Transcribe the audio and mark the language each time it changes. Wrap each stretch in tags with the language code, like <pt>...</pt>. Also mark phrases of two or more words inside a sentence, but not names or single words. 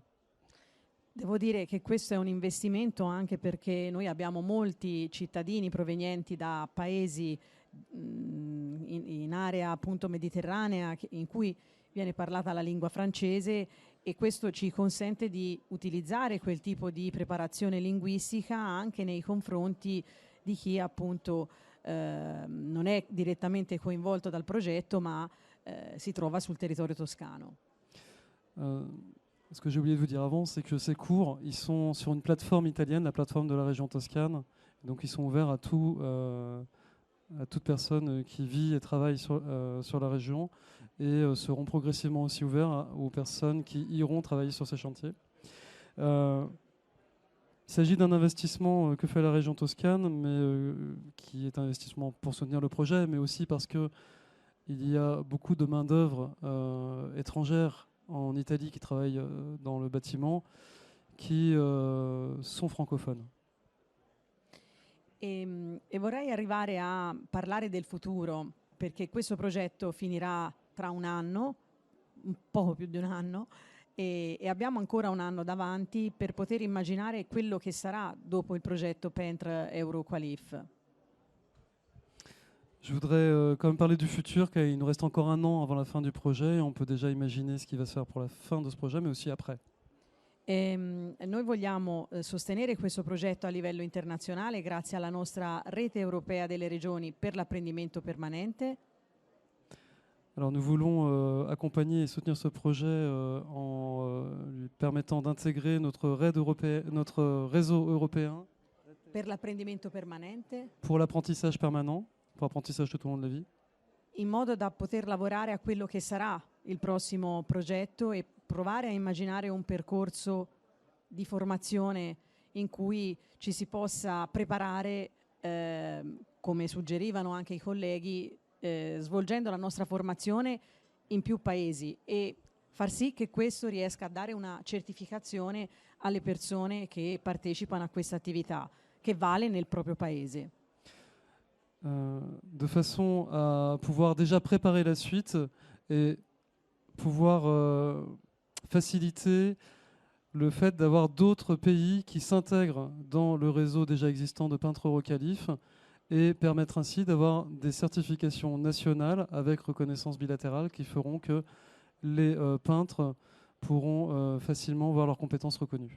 <it>Devo dire che questo è un investimento anche perché noi abbiamo molti cittadini provenienti da paesi in area appunto mediterranea in cui viene parlata la lingua francese e questo ci consente di utilizzare quel tipo di preparazione linguistica anche nei confronti di chi appunto non è direttamente coinvolto dal progetto ma si trova sul territorio toscano.</it> <fr>Ce que j'ai oublié de vous dire avant, c'est que ces cours, ils sont sur une plateforme italienne, la plateforme de la région Toscane. Donc ils sont ouverts à toute personne qui vit et travaille sur la région et seront progressivement aussi ouverts aux personnes qui iront travailler sur ces chantiers. Il s'agit d'un investissement que fait la région Toscane, mais qui est un investissement pour soutenir le projet, mais aussi parce qu'il y a beaucoup de main-d'œuvre étrangère en Italie qui travaillent dans le bâtiment, qui sont francophones.</fr> <it>E vorrei arrivare a parlare del futuro perché questo progetto finirà tra un anno, un poco più di un anno, e abbiamo ancora un anno davanti per poter immaginare quello che sarà dopo il progetto Pentre Euroqualif.</it> <fr>Je voudrais quand même parler du futur, car il nous reste encore un an avant la fin du projet. On peut déjà imaginer ce qui va se faire pour la fin de ce projet, mais aussi après.</fr> <it>Noi vogliamo sostenere questo progetto a livello internazionale grazie alla nostra rete europea delle regioni per l'apprendimento permanente.</it> <fr>Alors nous voulons accompagner et soutenir ce projet en lui permettant d'intégrer notre réseau européen</fr> <it>Per l'apprendimento permanente,</it> <fr>pour l'apprentissage permanent, pour l'apprentissage tout au long de la vie,</fr> <it>in modo da poter lavorare a quello che sarà il prossimo progetto e provare a immaginare un percorso di formazione in cui ci si possa preparare, come suggerivano anche i colleghi, svolgendo la nostra formazione in più paesi e far sì che questo riesca a dare una certificazione alle persone che partecipano a questa attività, che vale nel proprio paese.</it> <fr>De façon à pouvoir déjà préparer la suite et pouvoir faciliter le fait d'avoir d'autres pays qui s'intègrent dans le réseau déjà existant de peintres Euroqualif et permettre ainsi d'avoir des certifications nationales avec reconnaissance bilatérale qui feront que les peintres pourront facilement voir leurs compétences reconnues.</fr>